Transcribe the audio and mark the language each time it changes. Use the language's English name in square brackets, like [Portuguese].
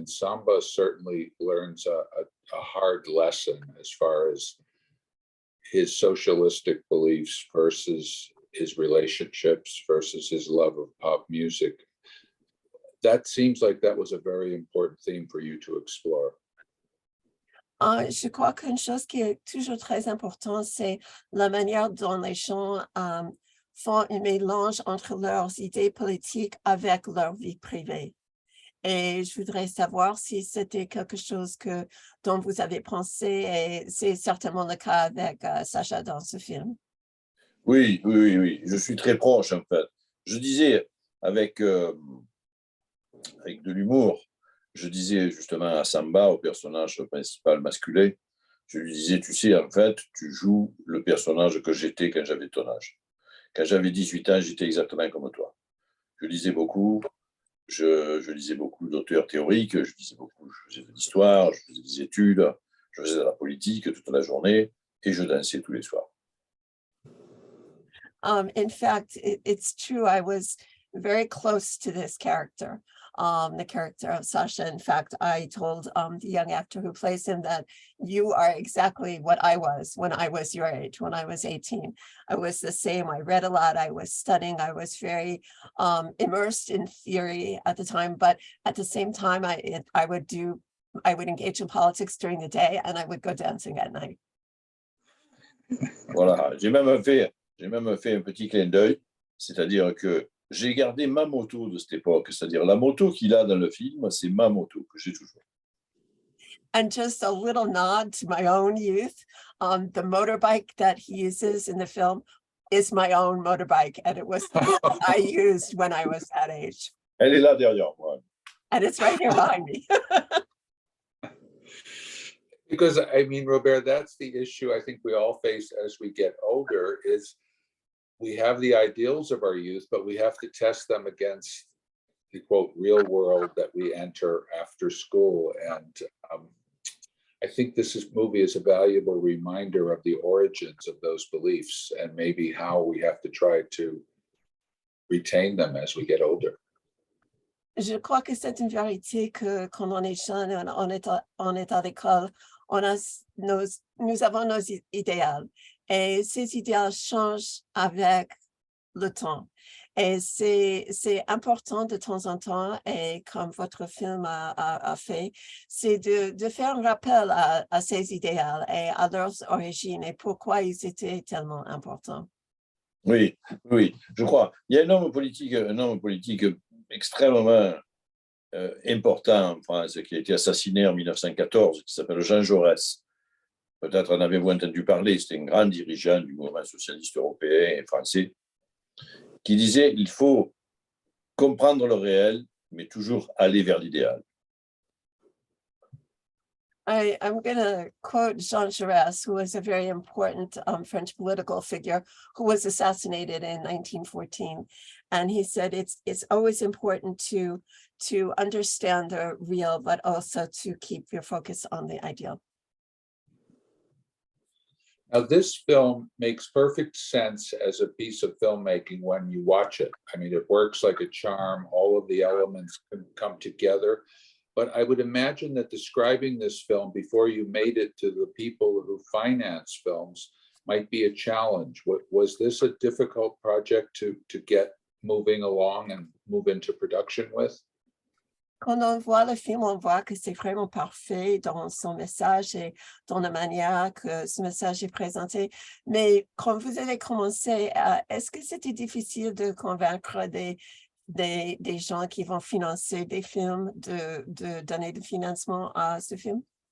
[English] And Samba certainly learns a hard lesson as far as his socialistic beliefs versus his relationships versus his love of pop music. That seems like that was a very important theme for you to explore. [French] Je crois qu'une chose qui est toujours très importante, c'est la manière dont les gens font un mélange entre leurs idées politiques avec leur vie privée. Et je voudrais savoir si c'était quelque chose dont vous avez pensé, et c'est certainement le cas avec Sacha dans ce film. Oui, je suis très proche en fait. Je disais avec de l'humour, je disais justement à Samba, au personnage principal masculin, je lui disais, tu sais, en fait, tu joues le personnage que j'étais quand j'avais ton âge. Quand j'avais 18 ans, j'étais exactement comme toi. Je lisais beaucoup, je lisais beaucoup d'auteurs théoriques, je lisais beaucoup, je faisais de l'histoire, je faisais des études, je faisais de la politique toute la journée et je dansais tous les soirs. [English] In fact, it's true. I was very close to this character. The character of Sasha. In fact, I told the young actor who plays him that you are exactly what I was when I was your age, when I was 18. I was the same. I read a lot. I was studying. I was very immersed in theory at the time. But at the same time, I would engage in politics during the day and I would go dancing at night. [French] Voilà, j'ai même fait un petit clin d'œil, c'est-à-dire que j'ai gardé ma moto de cette époque, c'est-à-dire la moto qu'il a dans le film, c'est ma moto que j'ai toujours. [English] And just a little nod to my own youth, the motorbike that he uses in the film is my own motorbike, and it was the one I used when I was that age. [French] Elle est là derrière moi. [English] And it's right here behind me. Because I mean, Robert, that's the issue I think we all face as we get older is we have the ideals of our youth, but we have to test them against the quote real world that we enter after school. And I think movie is a valuable reminder of the origins of those beliefs and maybe how we have to try to retain them as we get older. [French] Je crois que c'est une vérité que quand on est jeune, on est à l'école, nous avons nos idéaux et ces idéaux changent avec le temps. Et c'est important de temps en temps, et comme votre film a fait, c'est de faire un rappel à ces idéaux et à leurs origines et pourquoi ils étaient tellement importants. Oui, oui, je crois. Il y a un homme politique extrêmement important en France qui a été assassiné en 1914, qui s'appelle Jean Jaurès. Peut-être en avez-vous entendu parler, c'était un grand dirigeant du mouvement socialiste européen et français, qui disait il faut comprendre le réel, mais toujours aller vers l'idéal. [English] I'm going to quote Jean Jaurès, who was a very important French political figure who was assassinated in 1914. And he said it's always important to understand the real, but also to keep your focus on the ideal. Now, this film makes perfect sense as a piece of filmmaking when you watch it. I mean, it works like a charm. All of the elements can come together. But I would imagine that describing this film before you made it to the people who finance films might be a challenge. Was this a difficult project to get moving along and move into production with? [French] Quand on voit le film, on voit que c'est vraiment parfait dans son message et dans la manière que ce message est présenté. Mais quand vous avez commencé, est-ce que c'était difficile de convaincre des gens qui vont financer des films de donner du financement à ce film?